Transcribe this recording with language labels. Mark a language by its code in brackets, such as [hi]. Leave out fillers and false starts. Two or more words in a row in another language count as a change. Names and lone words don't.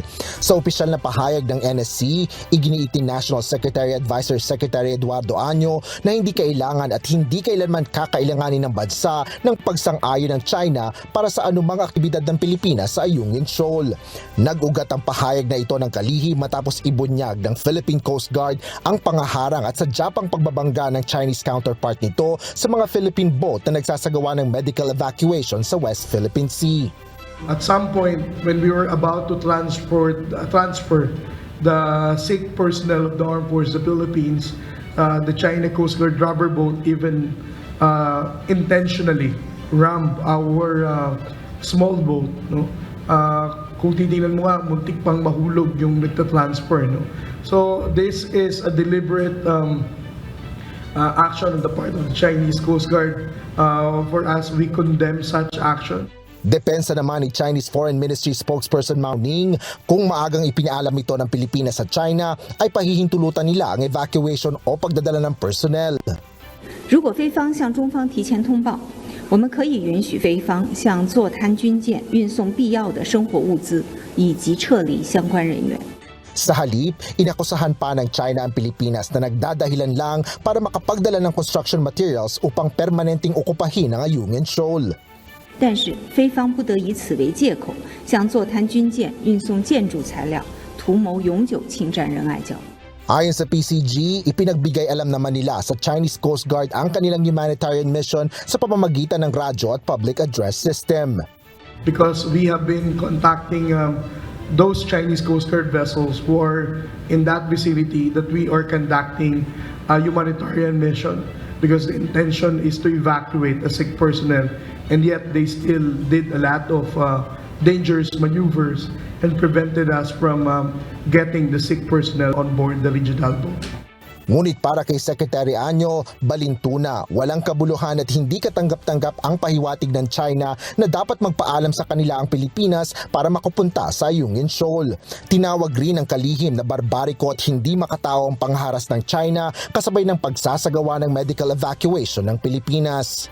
[tl] Sa opisyal na pahayag ng NSC, iginiit ni National Secretary Advisor Secretary Eduardo Año na hindi kailangan at hindi kailanman kakailanganin ng bansa ng pagsang-ayon ng China para sa anumang aktibidad ng Pilipinas sa Ayungin Shoal. Nag-ugat ang pahayag na ito ng kalihim matapos ibunyag ng Philippine Coast Guard ang pangaharang at sadyapang pagbabangga ng [en] Chinese counterpart [tl] nito sa mga [en] Philippine boat [tl] na nagsasagawa ng [en] medical evacuation [tl] sa West Philippine Sea. [en] At some point, when we were about to transfer the sick personnel of the Armed Forces of the Philippines, the China Coast Guard rubber boat even intentionally rammed our small boat, no? [tl] Kung titingnan mo nga, muntik pang mahulog yung nagta-transfer, no? [en] So this is a deliberate action on the part of the Chinese Coast Guard. For us, we condemn such action. [tl] Depensa naman ni [en] Chinese Foreign Ministry spokesperson [tl] Mao Ning, kung maagang ipinaalam ito ng Pilipinas sa China, ay pahihintulutan nila ang evacuation o pagdadala ng personnel. [zh] 如果菲方向中方提前通报，我们可以允许菲方向坐滩军舰运送必要的生活物资，以及撤离相关人员。 [tl] Sa halip, inakusahan pa ng China ang Pilipinas na nagdadahilan lang para makapagdala ng [en] construction materials [tl] upang permanenteng okupahin ang Ayungin Shoal. [zh] 但是菲方不得以此为借口，向坐滩军舰运送建筑材料，图谋永久侵占仁爱礁。 [tl] Ayon sa PCG, ipinagbigay alam naman nila sa Chinese Coast Guard ang kanilang [en] humanitarian mission [tl] sa pamamagitan ng radyo at [en] public address system. Because we have been contacting those Chinese Coast Guard vessels who are in that vicinity that we are conducting a humanitarian mission, because the intention is to evacuate the sick personnel, and yet they still did a lot of dangerous maneuvers and prevented us from getting the sick personnel on board the regional boat. [tl] Ngunit para kay Secretary Anyo, balintuna, walang kabuluhan at hindi katanggap-tanggap ang pahiwatig ng China na dapat magpaalam sa kanila ang Pilipinas para makapunta sa Ayungin Shoal. Tinawag rin ng kalihim na barbariko at hindi makatao ang pangharas ng China kasabay ng pagsasagawa ng [en] medical evacuation [tl] ng Pilipinas.